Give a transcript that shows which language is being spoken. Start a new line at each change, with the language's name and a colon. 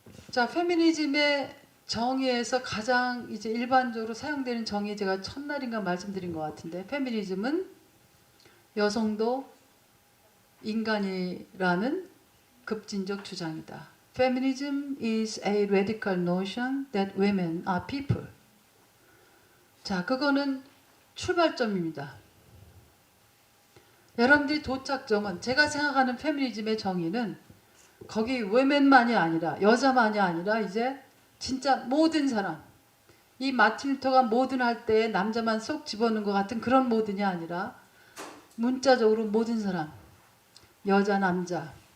Korean: 자 페미니즘의 정의에서 가장 이제 일반적으로 사용되는 정의 제가 첫날인가 말씀드린 것 같은데 페미니즘은 여성도 인간이라는 급진적 주장이다.
English: Feminism is a radical notion that women are people.
Korean: 자, 그거는 출발점입니다. 여러분들이 도착점은 제가 생각하는 페미니즘의 정의는 거기 women만이 아니라 여자만이 아니라 이제 진짜 모든 사람 이 마틴 루터가 모든 할 때 남자만 쏙 집어넣은 것 같은 그런 모든이 아니라 문자적으로 모든 사람 여자 남자